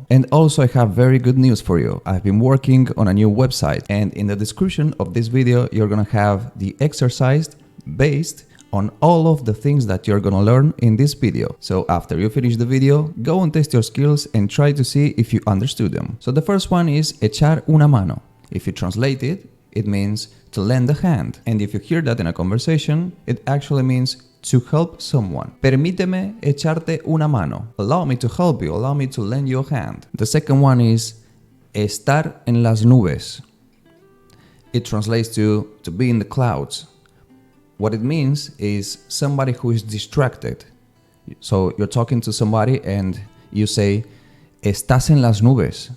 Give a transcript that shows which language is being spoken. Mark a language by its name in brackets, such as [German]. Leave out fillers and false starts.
[English] And also I have very good news for you. I've been working on a new website and in the description of this video you're gonna have the exercise based on all of the things that you're gonna learn in this video. So after you finish the video, go and test your skills and try to see if you understood them. So the first one is [Spanish] echar una mano. [English] If you translate it, it means to lend a hand. And if you hear that in a conversation, it actually means to help someone. [Spanish] Permíteme echarte una mano. [English] Allow me to help you, allow me to lend you a hand. The second one is [Spanish] estar en las nubes. [English] It translates to be in the clouds. What it means is somebody who is distracted. So you're talking to somebody and you say, [Spanish] estás en las nubes.